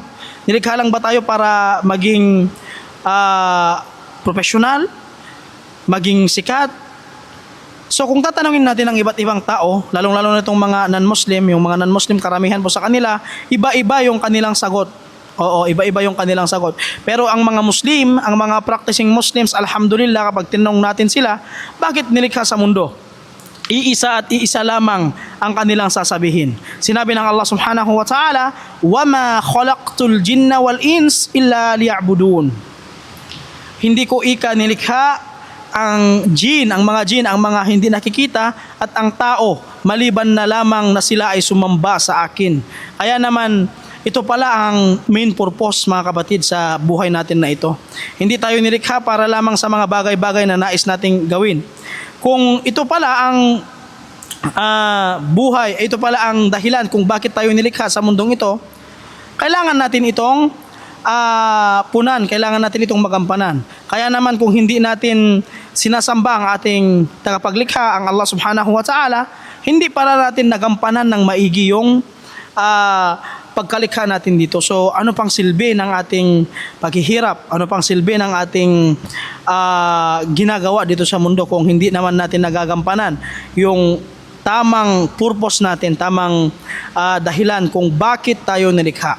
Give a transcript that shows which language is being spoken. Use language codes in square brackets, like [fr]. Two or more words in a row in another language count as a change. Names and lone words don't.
[tl] Nilikha lang ba tayo para maging profesional? Maging sikat? So kung tatanungin natin ang iba't ibang tao, lalong-lalo na itong mga non-Muslim, yung mga non-Muslim karamihan po sa kanila, iba-iba yung kanilang sagot. Oo, iba-iba yung kanilang sagot. Pero ang mga Muslim, ang mga [en] practicing Muslims, [tl] alhamdulillah, kapag tinanong natin sila, bakit nilikha sa mundo? Iisa at iisa lamang ang kanilang sasabihin. Sinabi ng [ar] Allah سبحانه وتعالى, وَمَا خَلَقْتُ الْجِنَّ وَالْإِنسِ إِلَّا لِيَعْبُدُونَ. [tl] Hindi ko nilikha ang mga jin, ang mga hindi nakikita, at ang tao, maliban na lamang na sila ay sumamba sa akin. Kaya naman, ito pala ang [en] main purpose, [tl] mga kapatid, sa buhay natin na ito. Hindi tayo nilikha para lamang sa mga bagay-bagay na nais nating gawin. Kung ito pala ang buhay, ito pala ang dahilan kung bakit tayo nilikha sa mundong ito, kailangan natin itong punan, kailangan natin itong magampanan. Kaya naman kung hindi natin sinasamba ang ating tagapaglikha, ang Allah [ar] سبحانه وتعالى, [tl] hindi para natin nagampanan ng maigi yung pagkalikha natin dito. So ano pang silbi ng ating paghihirap? Ano pang silbi ng ating ginagawa dito sa mundo kung hindi naman natin nagagampanan yung tamang purpose natin, tamang dahilan kung bakit tayo nilikha.